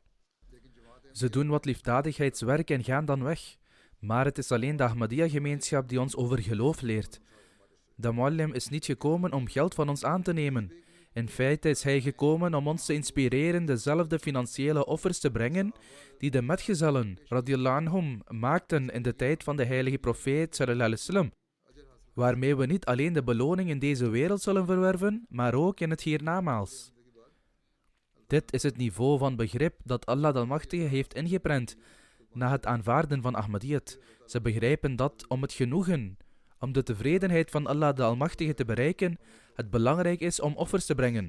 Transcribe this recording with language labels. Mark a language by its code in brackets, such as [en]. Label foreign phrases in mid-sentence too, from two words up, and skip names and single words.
[nl] Ze doen wat liefdadigheidswerk en gaan dan weg. Maar het is alleen de Ahmadiyya-gemeenschap die ons over geloof leert. De muallim is niet gekomen om geld van ons aan te nemen. In feite is hij gekomen om ons te inspireren dezelfde financiële offers te brengen die de metgezellen, [ar] رضي الله عنهم, [nl] maakten in de tijd van de heilige profeet, [ar] صلى الله عليه وسلم, [nl] waarmee we niet alleen de beloning in deze wereld zullen verwerven, maar ook in het hiernamaals. Dit is het niveau van begrip dat Allah de Almachtige heeft ingeprent na het aanvaarden van Ahmadiyyat. Ze begrijpen dat om het genoegen, om de tevredenheid van Allah de Almachtige te bereiken, het belangrijk is om offers te brengen.